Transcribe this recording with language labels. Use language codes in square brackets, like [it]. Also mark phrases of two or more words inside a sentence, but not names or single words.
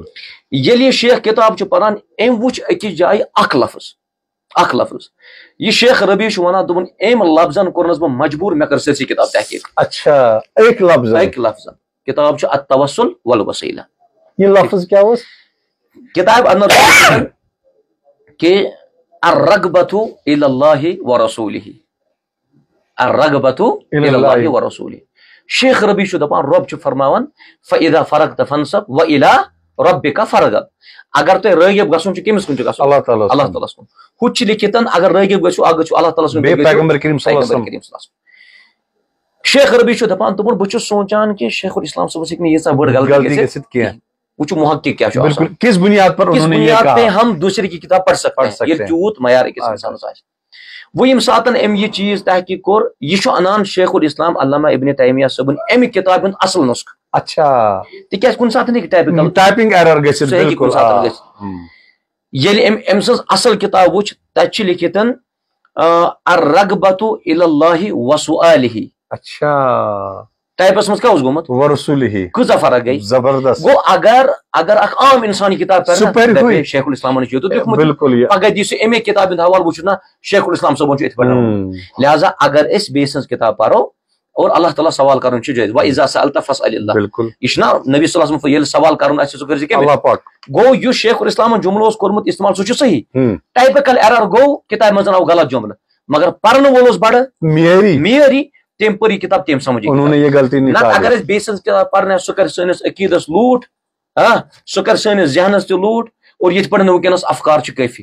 [ks] ییٚلہِ یہِ شیخ کِتاب چھُ پران أمۍ وٕچھ أکِس جایہِ اکھ لفظ یہِ شیخ ربی چھُ ونان دوٚپُن أمۍ لفظن کوٚرنس بہٕ مجبوٗر مےٚ کٔر سٲرسٕے کِتاب تحقیٖق اکہِ لفظن کِتاب چھُ [ar] التوسل والوسیلہ [ks] یہِ لفظ کیاہ اوس کِتابہِ انٛدر کہِ [ar] الرغبۃ الی اللہ ورسولہ الرغبۃ الی اللہ ورسولہ [ks] شیخ ربی چھُ دپان رۄب چھُ فرماوان [ar] فاذا فرغت فانصب والی ربک فرغب [ks] اگر تۄہہِ رٲغب گژھُن چھُ کٔمِس کُن چھُ گژھُن اللہ تعالیٰ ہس کُن ہُتہِ چھُ لیکھِتھ اگر رٲغب گژھِو اکھ گژھِو اللہ تعالیٰ سُنٛد شیخ ربی چھُ دپان دوٚپُن بہٕ چھُس سونچان کہِ شیخ الاسلام صٲبس ہیٚکہِ نہٕ ییٖژاہ بٔڑ غلطی گٔژھِتھ کینٛہہ وٕچھو محقق کیاہ چھُ آسان [ur] کس بنیاد پہ ہم دوسرے کی کتاب پڑھ سکتے ہیں [ks] ییٚلہِ تیوٗت معیار أکِس اِنسانس آسہِ وۄنۍ ییٚمہِ ساتہٕ أمۍ یہِ چیٖز تحقیٖق کوٚر یہِ چھُ انان شیخ الاسلام علامہ ابن تیمیہ صٲبُن اَمہِ کِتابہِ ہُنٛد اصل نُسخہٕ اچھا تِکیازِ کُنہِ ساتہٕ ہیٚکہِ [en] typing error [ks] گٔژھِتھ سُہ ہیٚکہِ کُنہِ ساتہٕ گٔژھِتھ ییٚلہِ أمۍ سٕنٛز اصل کِتاب وٕچھ تتہِ چھُ لیکھِتھ [ar] الرغبۃ الی اللہ وسؤالہ [ks] اچھا ٹایپس منٛز کیاہ اوس گوٚمُت ورسولہ کۭژاہ فرق گٔے زبردست گوٚو اگر اکھ عام انسان یہِ کِتاب پرِ شیخ الاسلامن چھُ یوٚتُتھ لیوٗکھمُت پگاہ دی سُہ اَمے کِتابہِ ہُنٛد حوالہٕ وٕچھُن نہ شیخ الاسلام صٲبن چھُ یِتھ پٲٹھۍ لہٰذا اگر أسۍ بیٚیہِ سٕنٛز کِتاب پرو اور اللہ تعالیٰ سوال کرُن چھُ جٲیِز [ar] وَإِذَا سَأَلْتَ فَاسْأَلِ اللَّهَ [ks] یہِ چھُنہ نبی [ar] صلی اللہ علیہ وسلم [ks] ییٚلہِ سوال کرُن آسہِ سُہ کٔرزِ کٔمِس گوٚو یُس شیخ الاسلامن جملہٕ اوس کوٚرمُت استعمال سُہ چھُ صحیح [en] typical error [ks] گوٚو کِتابہِ منٛز آو غلط جملہٕ مگر پرن وول اوس بڑٕ معیٲری تٔمۍ پٔر یہِ کِتاب تٔمۍ سمجھ نتہٕ اگر أسۍ بیٚیہِ سٕنٛز کِتاب پرنہِ سُہ کرِ سٲنِس عقیٖدس لوٗٹھ سُہ کرِ سٲنِس ذہنس تہِ لوٗٹھ اور یِتھ پٲٹھۍ وٕنکیٚنس افکار چھِ کٲفی